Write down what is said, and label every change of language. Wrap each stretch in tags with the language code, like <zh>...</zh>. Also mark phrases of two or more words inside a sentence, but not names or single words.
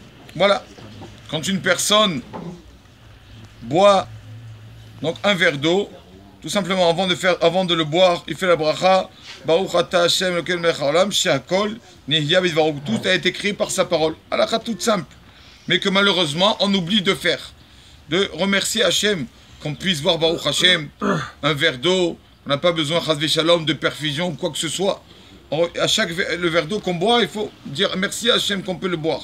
<fr>Voilà. Quand une personne boit donc un verre d'eau, tout simplement avant de le boire, il fait la bracha.</fr> <he>ברוך אתה ה' אלוקינו מלך העולם שהכל נהיה בדברו.</he> <fr>Tout a été créé par sa parole. Halakha toute simple, mais que malheureusement on oublie de faire, de remercier Hashem, qu'on puisse boire</fr> <he>ברוך השם</he> <fr>un verre d'eau. On n'a pas besoin</fr> <he>חס ושלום</he> <fr>de perfusion ou quoi que ce soit. À chaque le verre d'eau qu'on boit, il faut dire merci à Hashem qu'on peut le boire.</fr>